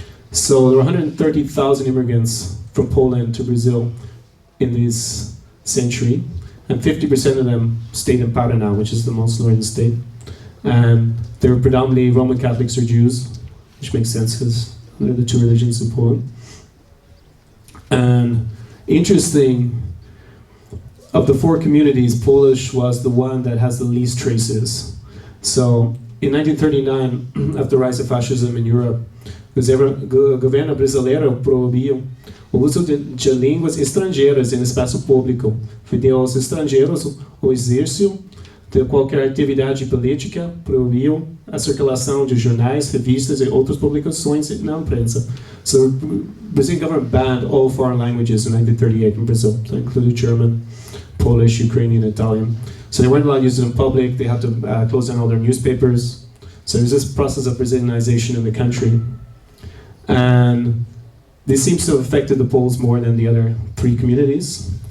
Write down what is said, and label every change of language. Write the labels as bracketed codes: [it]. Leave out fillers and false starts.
[en] So there were 130,000 immigrants from Poland to Brazil in this century, and 50% of them stayed in Paraná, which is the most northern state. And they were predominantly Roman Catholics or Jews, which makes sense because they're the two religions in Poland. And interesting, of the four communities, Polish was the one that has the least traces. So in 1939, after the rise of fascism in Europe, [pt] o governo brasileiro proibiu o uso de línguas estrangeiras em espaço público, fidel aos estrangeiros o exercício de qualquer atividade política, proibiu a circulação de jornais, revistas e outras publicações na imprensa. [en] So the Brazilian government banned all foreign languages in 1938 in Brazil. That included German, Polish, Ukrainian, Italian. So they weren't allowed to use it in public. They had to close down all their newspapers. So there's this process of Brazilianization in the country. And this seems to have affected the Poles more than the other three communities.